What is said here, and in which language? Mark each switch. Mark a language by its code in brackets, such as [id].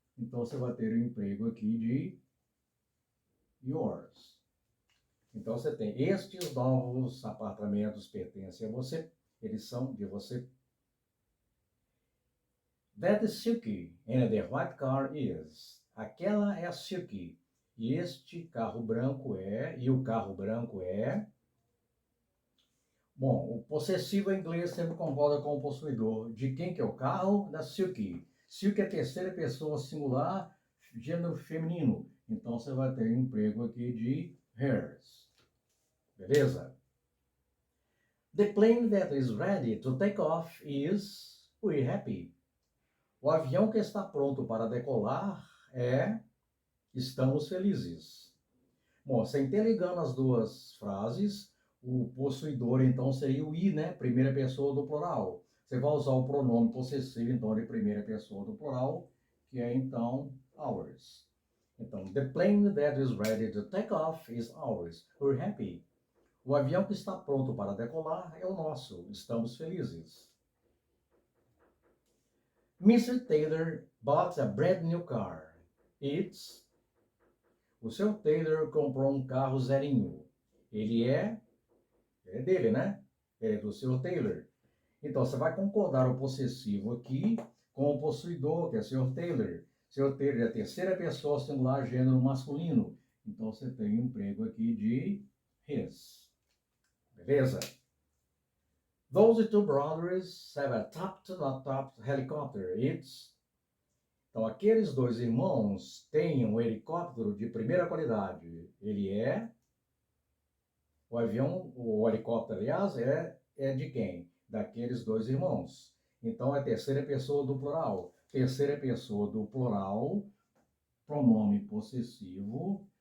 [pt] Então, você vai ter o emprego aqui de yours. Então, você tem estes novos apartamentos pertencem a você. Eles são de você. [en] That is Silky, and the white car is. [pt] Aquela é a Silky, e este carro branco é, e o carro branco é. Bom, o possessivo em inglês sempre concorda com o possuidor. De quem que é o carro? Da Silky. Silky é terceira pessoa singular, gênero feminino. Então, você vai ter um emprego aqui de hers. Beleza? [en] The plane that is ready to take off is we're happy. [pt] O avião que está pronto para decolar é estamos felizes. Bom, você interligando as duas frases, o possuidor então seria o I, né? Primeira pessoa do plural. Você vai usar o pronome possessivo então de primeira pessoa do plural, que é então ours. [en] Então, the plane that is ready to take off is ours. We're happy. [pt] O avião que está pronto para decolar é o nosso. Estamos felizes. [en] Mr. Taylor bought a brand new car. It's. [pt] O seu Taylor comprou um carro zerinho. Ele é dele, né? É do seu Taylor. Então, você vai concordar o possessivo aqui com o possuidor, que é seu Taylor. Seu Taylor é a terceira pessoa singular, gênero masculino. Então, você tem um emprego aqui de his. Beleza? [en] Those two brothers have a top-to-top helicopter. It's. [pt] Então, aqueles dois irmãos têm um helicóptero de primeira qualidade. Ele é. O avião, o helicóptero, aliás, é de quem? Daqueles dois irmãos. Então, é terceira pessoa do plural. Terceira pessoa do plural, pronome possessivo.